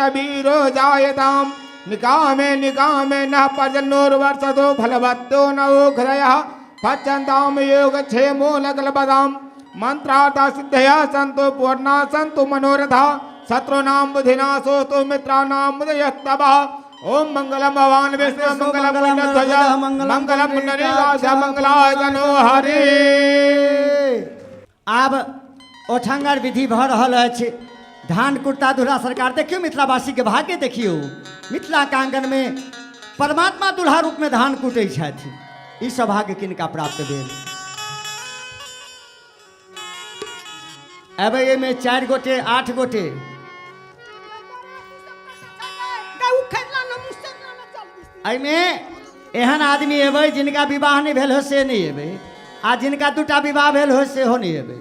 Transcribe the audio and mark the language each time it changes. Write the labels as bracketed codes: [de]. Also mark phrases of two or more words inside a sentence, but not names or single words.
[sa] वीरो जायताम निकामे निकामे न पर्जन्योर्वर्षतो फलवत्तो न ओघ्रयः पच्यन्ताम योगक्षेमो लकलपदाम मंत्रार्था सिद्धया सन्तो पूर्णा सन्तु मनोरथा शत्रूणां बुद्धिनाशो तो मित्राणां मुदयस्तवः ओम मंगलम भगवान विष्णु मंगलम पुण्यध्वज मंगलम पुण्डरीकाक्ष मंगलाय तनो हरि। [mai] आब ओठंगर विधि भऽ रहल अछि धान कुटता दूल्हा सरकार देखियो मिथिलावासी के भाग्य देखियो। मिथिला के आंगन में परमात्मा दूल्हा रूप में धान कुटै छथि। ई सौभाग्य किनका प्राप्त भेल। अबे में 4 गोटे 8 गोटे एहिमे एहन आदमी एबै जिनका विवाह नहीं भेल हो से नहीं एबै, आ जिनका 2टा विवाह भेल हो सेहो नहीं एबै।